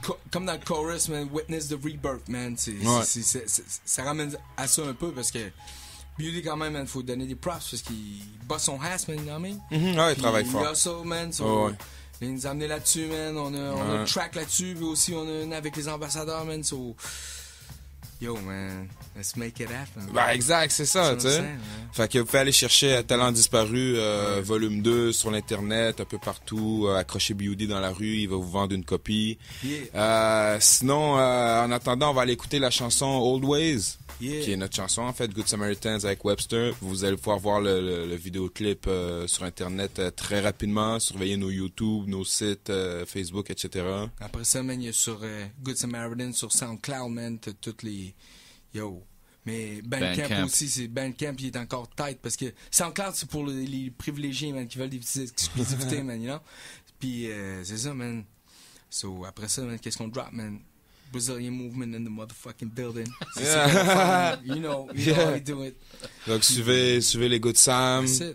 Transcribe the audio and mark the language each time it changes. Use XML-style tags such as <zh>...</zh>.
<fr>Comme dans le chorus, man, Witness the Rebirth, man, ça ramène à ça un peu, parce que B.U.D. quand même, man, faut donner des props, parce qu'il bosse son ass, man,</fr> <en>you know what I mean?</en> <fr>Ouais, il travaille fort. Il a ça, man, il nous a amené là-dessus, man. On a un track là-dessus, puis aussi on a une avec les ambassadeurs, man.</fr> <en>Yo, man, let's make it happen.</en> <fr>Exact, c'est ça, tu sais. Fait que vous pouvez aller chercher Talent disparu, volume 2 sur l'internet, un peu partout. Accrochez B.U.D. dans la rue, il va vous vendre une copie. Sinon, en attendant, on va aller écouter la chanson Old Ways. Qui est notre chanson, en fait, Good Samaritans avec Webster. Vous allez pouvoir voir le vidéoclip sur Internet très rapidement. Surveillez nos YouTube, nos sites, Facebook, etc. Après ça, man, il y a sur Good Samaritans, sur SoundCloud, man, t'as toutes les... Yo! Mais Bandcamp aussi, c'est Bandcamp, il est encore tight, parce que SoundCloud, c'est pour les privilégiés, man, qui veulent des petites exclusivités, man, you know? Puis, c'est ça, man. So, après ça, man, qu'est-ce qu'on drop, man?</fr> <en>Brazilian movement in the motherfucking building. You know how we do it.</en> <fr>Donc, suivez les Good Sam.</fr>